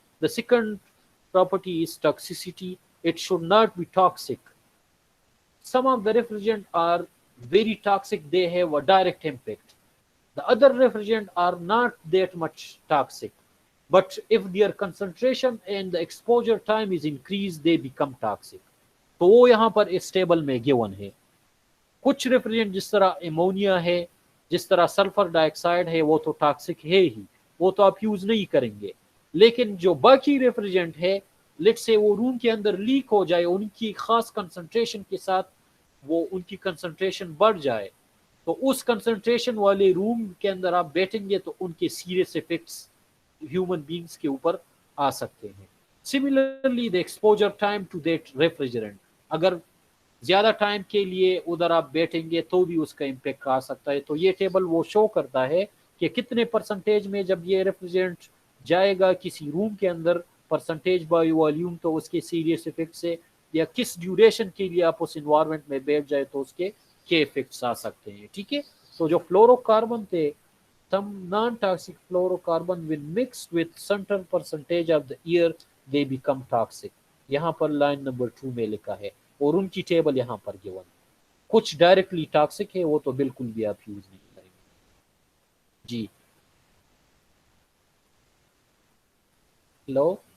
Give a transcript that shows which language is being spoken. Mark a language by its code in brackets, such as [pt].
[en] The second property is toxicity. It should not be toxic. Some of the refrigerant are very toxic, they have a direct impact. The other refrigerant are not that much toxic, but if their concentration and the exposure time is increased, they become toxic. [hi] तो वो यहाँ पर इस table में given है. कुछ refrigerant जिस तरह एमोनिया है, जिस तरह सल्फर डाइऑक्साइड है, वो तो टॉक्सिक है ही, वो तो आप यूज नहीं करेंगे. लेकिन जो बाकी रेफ्रिजरेंट है, लेट से वो रूम के अंदर लीक हो जाए, उनकी खास कंसंट्रेशन के साथ वो उनकी कंसंट्रेशन बढ़ जाए, तो उस कंसंट्रेशन वाले रूम के अंदर आप बैठेंगे तो उनके सीरियस इफेक्ट्स ह्यूमन बींग्स के ऊपर आ सकते हैं. [en] similarly the exposure time to that refrigerant, [hi] अगर ज़्यादा टाइम के लिए उधर आप बैठेंगे तो भी उसका इम्पेक्ट आ सकता है. तो ये टेबल वो शो करता है कि कितने परसेंटेज में जब ये रेफ्रिजरेंट जाएगा किसी रूम के अंदर, परसेंटेज बाय वॉल्यूम, तो उसके सीरियस इफेक्ट से, या किस ड्यूरेशन के लिए आप उस इन्वायरमेंट में बैठ जाए तो उसके क्या इफेक्ट्स आ सकते हैं. ठीक है? तो जो फ्लोरोकार्बन थे, [en] some non-toxic fluorocarbon when mixed with certain percentage of the air they become toxic. [hi] यहाँ पर लाइन नंबर 2 में लिखा है और उनकी टेबल यहाँ पर गिवन. कुछ डायरेक्टली टॉक्सिक है, वो तो बिल्कुल भी आप यूज नहीं करेंगे. जी हेलो.